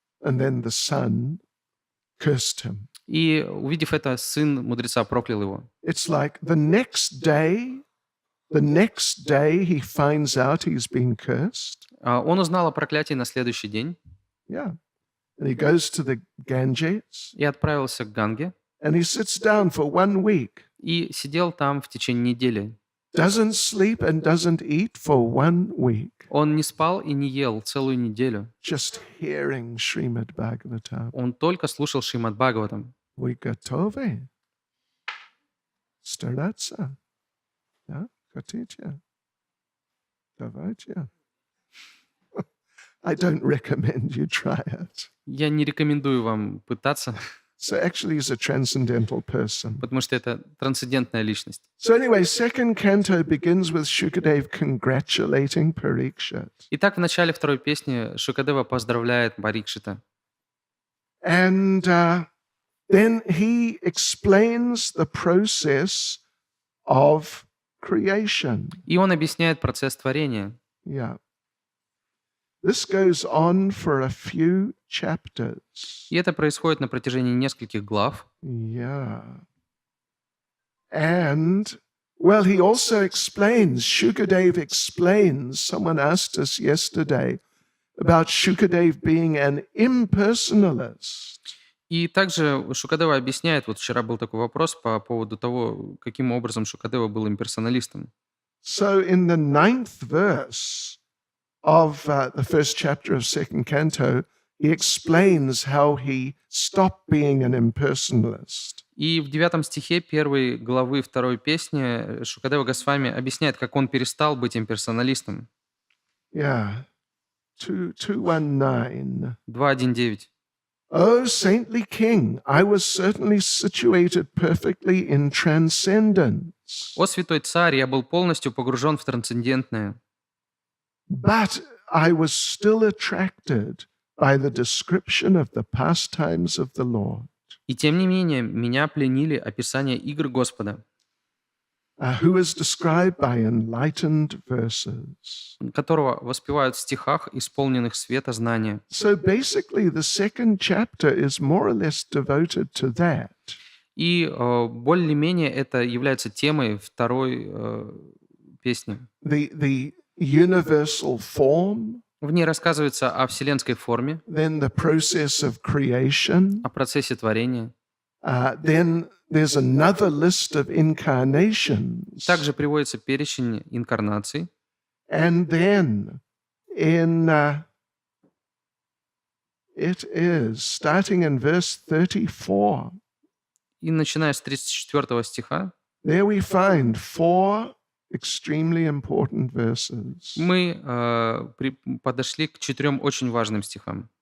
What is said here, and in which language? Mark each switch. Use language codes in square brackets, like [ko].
[en] And then the son cursed him. [ru] И, увидев это, сын мудреца проклял его. [en] It's like the next day he finds out he's been cursed. [ru] Он узнал о проклятии на следующий день. [en] Yeah. And he goes to the Ganges. [ru] И отправился к Ганге. [en] And he sits down for 1 week. [ru] И сидел там в течение недели. [en] Doesn't sleep and doesn't eat for 1 week. [ru] Он не спал и не ел целую неделю. [en] Just hearing Srimad Bhagavatam. [ru] Он только слушал Шримад Бхагаватам. Вы готовы? Стараться? Да? Хотите? Давайте. [en] I don't recommend you try it. [ru] Я не рекомендую вам пытаться, [en] So actually he's a transcendental person. [ru] потому что это трансцендентная личность. [en] So anyway, second canto begins with Shukadev congratulating Parikshit. [ru] Итак, в начале второй песни Шукадева поздравляет Парикшита. [en] And then he explains the process of creation. [ru] И он объясняет процесс творения. [en] Yeah. This goes on for a few chapters. [ru] И это происходит на протяжении нескольких глав. [en] Yeah. And, well, he also explains, Shukadev explains, someone asked us yesterday about Shukadev being an impersonalist. [ru] И также Шукадева объясняет, вот вчера был такой вопрос по поводу того, каким образом Шукадева был имперсоналистом. [en] So in the 9th verse of the first chapter of second canto, he explains how he stopped being an impersonalist. [ru] И в 9 стихе 1 главы 2 песни Шукадева Госвами объясняет, как он перестал быть имперсоналистом. [en] Yeah. 219. 2.1.9. O saintly king, I was certainly situated perfectly in transcendence. [ru] «О святой царь, я был полностью погружен в трансцендентное, [en] But I was still attracted by the description of the pastimes of the Lord, [ru] и тем не менее меня пленили описания игр Господа, [en] who is described by enlightened verses. [ru] которого воспевают в стихах, исполненных света знания». [en] So basically, the second chapter is more or less devoted to that. [ru] И более-менее это является темой второй песни. [en] The universal form, [ru] В ней рассказывается о вселенской форме, [en] then the process of creation, [ru] о процессе творения. [en] then there's another list of incarnations. [ru] Также приводится перечень инкарнаций. [en] And then in it is starting in verse 34. [ru] И начиная с 34 стиха, [en] There we find 4 extremely important verses. [ru] мы подошли к 4 очень важным стихам.